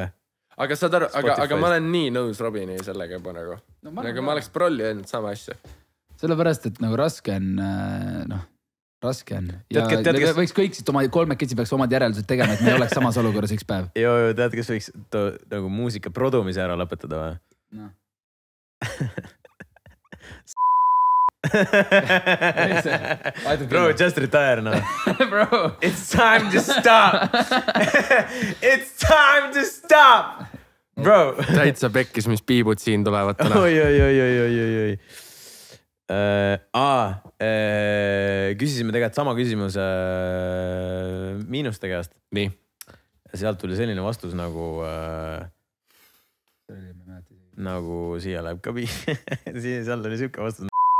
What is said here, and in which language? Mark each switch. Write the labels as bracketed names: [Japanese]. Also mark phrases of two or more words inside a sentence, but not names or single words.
[Estonian] Aga saad aru, aga ma olen nii nõus Robini sellega juba nagu. Nagu ma oleks prolli öelnud sama asja. Sellepärast, et nagu raske on, raske on. Ja võiks kõik siit oma kolmekesi peaks omad järeldused tegema, et me ei oleks samas olukorras üks päev. Joo, tead, kes võiks nagu muusika produmise ära lõpetada või? No. [English] Bro, just retire now. Bro. It's time to stop. It's time to stop. Bro. [Estonian] Täitsa pekkis, mis piibud siin tulevad täna. Oi. Küsisime tegelikult sama küsimuse Miinuste käest. Nii. Ja sealt tuli selline vastus nagu siia läheb ka seal oli siuke vastus.